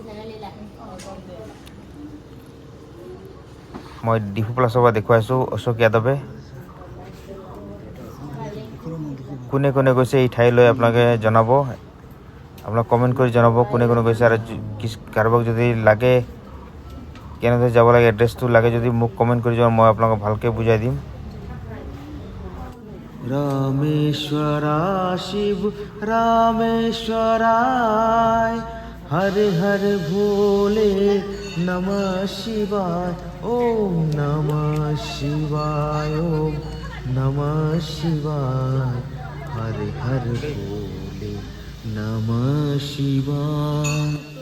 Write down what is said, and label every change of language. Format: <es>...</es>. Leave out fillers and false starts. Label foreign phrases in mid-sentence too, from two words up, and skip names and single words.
<as>মই ডিফু প্লাছৰ পৰা দেখুৱাইছোঁ অশোক যাদৱে। কোনে কোনে গৈছে এই ঠাইলৈ আপোনালোকে জনাব, আপোনাক কমেণ্ট কৰি জনাব কোনে কোনে গৈছে। আৰু কাৰোবাক যদি লাগে কেনেদৰে যাব লাগে, এড্ৰেছটো লাগে যদি মোক কমেণ্ট কৰি যাব, মই আপোনালোকক ভালকৈ বুজাই দিম।</as> <sa>रामेश्वरा शिव रामेश्वराय, हर हर भोले नमः शिवाय, ओम नमः शिवाय, ओम नमः शिवाय, हर हर भोले नमः शिवाय।</sa>